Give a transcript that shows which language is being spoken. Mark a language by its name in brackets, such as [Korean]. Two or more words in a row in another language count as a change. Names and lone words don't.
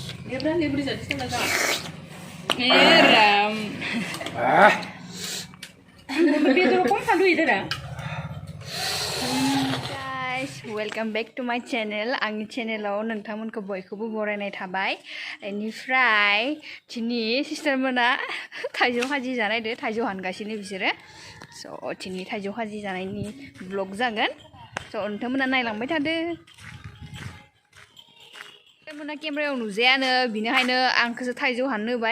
[English] Guys, welcome back to my channel. [Bodo] Ang channelaw nोंथांमोनखौ बयखौबो बरायनाय थाबाय. Iनिफ्राय दिनै sister मोना थाइजौ खाजि जानायदो थाइजौ हानगासिनो बिसोरो. So दिनै थाइजौ खाजि जानायनि vlog जागोन. So नोंथांमोना नायलांबाय थादो. नोंथांमोना केमेरायाव नुजायानो बिनिखायनो आंखौसो थाइजौ हाननो होबाय.